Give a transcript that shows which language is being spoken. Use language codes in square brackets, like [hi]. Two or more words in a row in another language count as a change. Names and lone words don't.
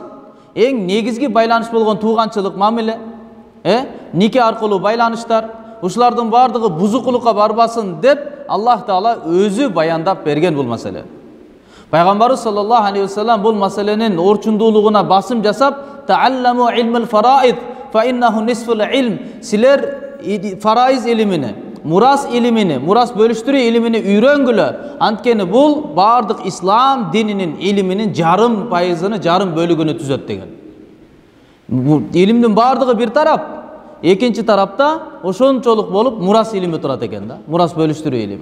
[ky] Эң негизги байланыш болгон тууганчылык мамиле, нике аркылуу байланыштар, ушулардын баардыгы бузукулукка барбасын деп Аллах Таала өзү баяндап берген бул маселе. Пайгамбарыбыз [ar] صلى الله عليه وسلم [ky] бул маселенин орчундуулугуна басым жасап, [ar] تعلموا علم الفرائض فإنه نصف العلم. [ky] Силер фарайз илимини, мурас илимини, мурас бөлүштүрүү илимини үйрөнгүлө. Анткени бул бардык ислам дининин илиминин жарым пайызыны, жарым бөлүгүнү түзөт деген. Илимдин бардыгы бир тарап, экинчи тарапта ошончолук болуп мурас илими турат экен да, мурас бөлүштүрүү илими.